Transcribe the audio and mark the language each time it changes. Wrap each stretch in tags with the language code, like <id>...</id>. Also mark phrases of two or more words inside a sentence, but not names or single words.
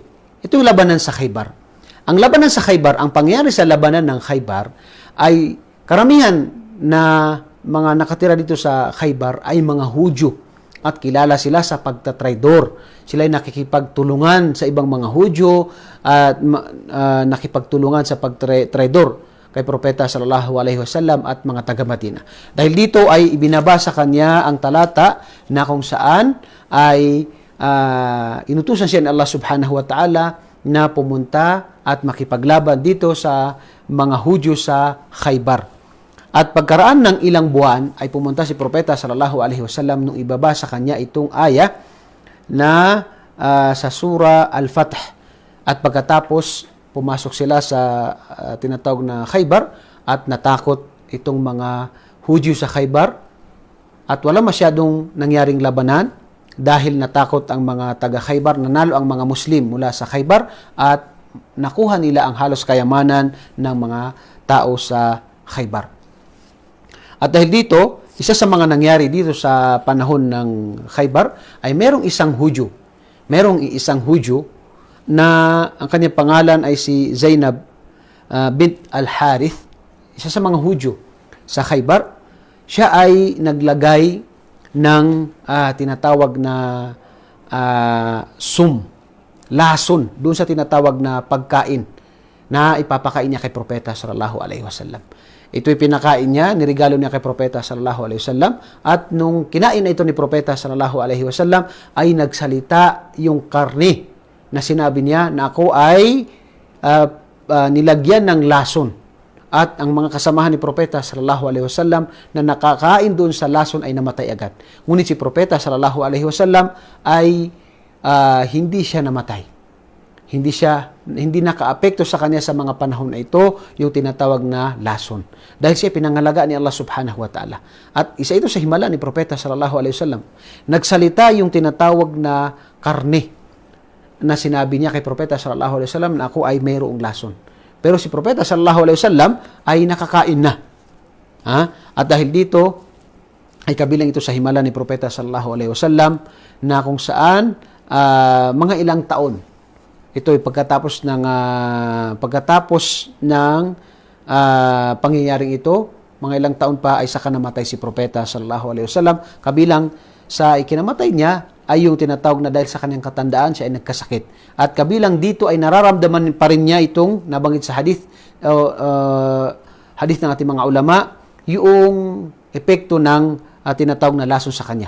<tl>Ito yung labanan sa Khaybar. Ang labanan sa Khaybar, ang pangyari sa labanan ng Khaybar ay karamihan na mga nakatira dito sa Khaybar ay mga Hudyo at kilala sila sa pagtatraidor. Sila ay nakikipagtulungan sa ibang mga Hudyo at nakipagtulungan sa pagtraidor kay Propeta</tl> <ar>صلى الله عليه وسلم</ar> <tl>at mga taga-Madina. Dahil dito ay ibinabasa kanya ang talata na kung saan ay inutusan siya ni Allah</tl> <ar>سبحانه وتعالى</ar> <tl>na pumunta at makipaglaban dito sa mga Hudyo sa Khaybar. At pagkaraan ng ilang buwan ay pumunta si Propeta</tl> <ar>صلى الله عليه وسلم</ar> <tl>nung ibabasa kanya itong aya na sa surah Al-Fath. At pagkatapos pumasok sila sa tinatawag na Khaybar at natakot itong mga Hudyo sa Khaybar at wala masyadong nangyaring labanan dahil natakot ang mga taga Khaybar, nanalo ang mga Muslim mula sa Khaybar at nakuha nila ang halos kayamanan ng mga tao sa Khaybar. At dahil dito, isa sa mga nangyari dito sa panahon ng Khaybar ay merong isang Hudyo. Merong isang Hudyo na ang kanyang pangalan ay si Zainab bint al-Harith, isa sa mga Hudyo sa Khaybar. Siya ay naglagay ng tinatawag na lason, doon sa tinatawag na pagkain na ipapakain niya kay Propeta</tl> <ar>صلى الله عليه وسلم.</ar> <tl>Ito'y pinakain niya, nirigalo niya kay Propeta</tl> <ar>صلى الله عليه وسلم</ar> <tl>at nung kinain na ito ni Propeta</tl> <ar>صلى الله عليه وسلم</ar> <tl>ay nagsalita yung karne na sinabi niya na ako ay nilagyan ng lason at ang mga kasamahan ni Propeta</tl> <ar>صلى الله عليه وسلم</ar> <tl>na nakakain doon sa lason ay namatay agad. Ngunit si Propeta</tl> <ar>صلى الله عليه وسلم</ar> <tl>ay hindi siya namatay. Hindi nakaapekto sa kanya sa mga panahon na ito yung tinatawag na lason. Dahil siya pinangalagaan ni Allah</tl> <ar>سبحانه وتعالى.</ar> <tl>At isa ito sa himala ni Propeta</tl> <ar>صلى الله عليه وسلم.</ar> <tl>Nagsalita yung tinatawag na karne na sinabi niya kay Propeta</tl> <ar>صلى الله عليه وسلم</ar> <tl>na ako ay mayroong lason. Pero si Propeta</tl> <ar>صلى الله عليه وسلم</ar> <tl>ay nakakain na. At dahil dito ay kabilang ito sa himala ni Propeta</tl> <ar>صلى الله عليه وسلم</ar> <tl>na kung saan mga ilang taon ito ay pagkatapos ng pangyayaring ito, mga ilang taon pa ay saka namatay si Propeta</tl> <ar>صلى الله عليه وسلم.</ar> <tl>Kabilang sa ikinamatay niya ay yung tinatawag na dahil sa kanyang katandaan siya ay nagkasakit. At kabilang dito ay nararamdaman pa rin niya itong nabanggit sa hadith ng ating mga ulama, yung epekto ng tinatawag na lason sa kanya.</tl>